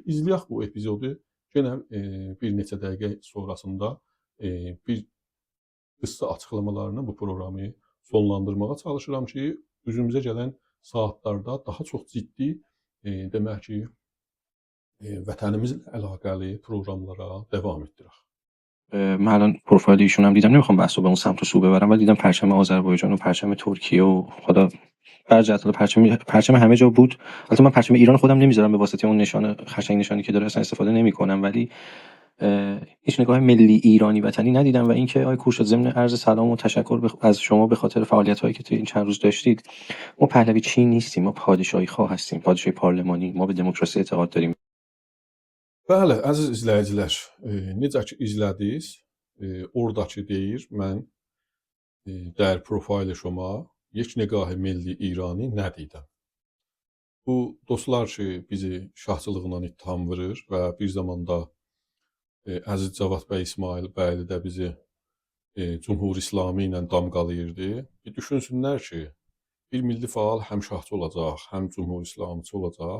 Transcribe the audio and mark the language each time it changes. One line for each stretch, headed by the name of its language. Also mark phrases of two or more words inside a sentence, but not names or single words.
Azerbaijani: İzləyək bu epizodu, yenə bir neçə dəqiqə sonrasında bir qısa açıqlamalarla bu proqramı sonlandırmağa çalışıram ki, üzümüzə gələn saatlarda daha çox ciddi, demək ki, vətənimizlə əlaqəli proqramlara davam etdirək.
Persian: من الان پروفایل ایشون هم دیدم، نمیخوام بحثو به اون سمت و سو ببرم، ولی دیدم پرچم آذربایجان و پرچم ترکیه و خدا بر جهت پرچم همه جا بود. البته من پرچم ایران خودم نمیذارم به واسطه اون نشانه قشنگ نشانی که داره اصلا استفاده نمیکنم، ولی هیچ نگاه ملی ایرانی وطنی ندیدم. و اینکه آقای کوشاد ضمن عرض سلام و تشکر از شما به خاطر فعالیت‌هایی که تو این چند روز داشتید. ما پهلوی چین نیستیم، ما پادشاهی خواه هستیم، پادشاهی پارلمانی، ما به دموکراسی اعتقاد داریم.
Azerbaijani: Bəli, əziz izləyicilər, necə ki izlədiniz, oradakı deyir, mən dəyər
Persian: پروفایل شما یک نگاه ملی ایرانی
Azerbaijani: nə deyirəm. Bu dostlar ki bizi şahçılıqla ittiham vurur və bir zamanda əziz Cavad bəy İsmail bəyli də bizi Cumhur İslami ilə damğalayırdı. Bir düşünsünlər ki, bir milli faal həm şahçı olacaq, həm Cumhur İslamçı olacaq.